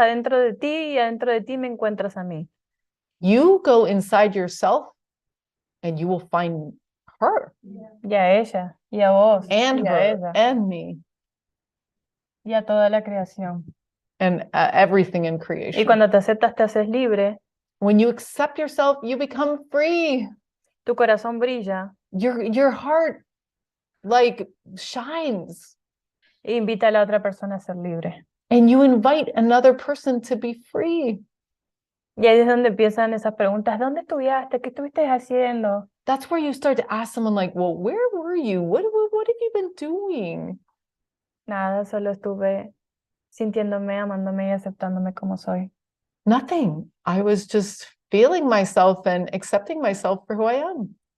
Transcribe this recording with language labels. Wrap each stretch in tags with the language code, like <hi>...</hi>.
<es>adentro de ti y adentro de ti me encuentras a mí.</es> <en>You go inside yourself and you will find her</en> <es>Y a ella, y a vos,</es> <en>and</en> <es>y a</es> <en>her</en> <es>ella,</es> <en>and me</en> <es>y a toda la creación.</es> <en>and everything in</en> <es>Y</es> <en>creation.</en> <es>cuando te aceptas, te haces libre,</es> <en>When you accept yourself, you become free.</en> <es>tu corazón brilla</es> <en>Your heart like shines</en> <es>e invita a la otra persona a ser libre.</es> <en>and you invite another person to be free.</en> <es>Y ahí es donde empiezan esas preguntas, ¿dónde estudiaste? ¿Qué estuviste haciendo?</es> <en>That's where you start to ask someone like, well, where were you? What have you been doing?</en> <es>Nada, solo estuve sintiéndome, amándome y aceptándome como soy.</es> <en>Nothing. I was just feeling myself and accepting myself for who I am.</en>